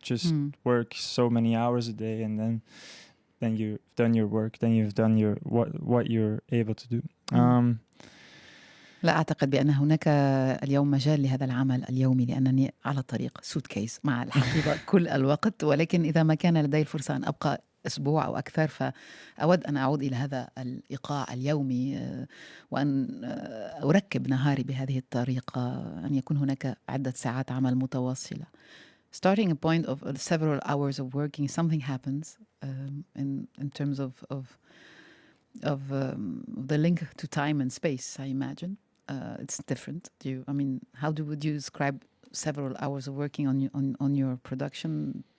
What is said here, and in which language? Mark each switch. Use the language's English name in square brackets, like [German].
[English] Just work so many hours a day, and then you've done your work. Then you've done what you're able to do. [Arabic] لا أعتقد بأن هناك اليوم مجال لهذا العمل اليومي، لأنني على طريق سوتكيس مع الحقيبة كل الوقت. ولكن إذا ما كان لدي الفرصة أن أبقى أسبوع أو أكثر فأود أن أعود إلى هذا الإيقاع اليومي وأن أركب نهاري بهذه الطريقة، أن يكون هناك عدة ساعات عمل متواصلة. [English] Starting a point of several hours of working, something happens in terms of the link to time and space, I imagine. It's different. How would you describe several hours of working on your production?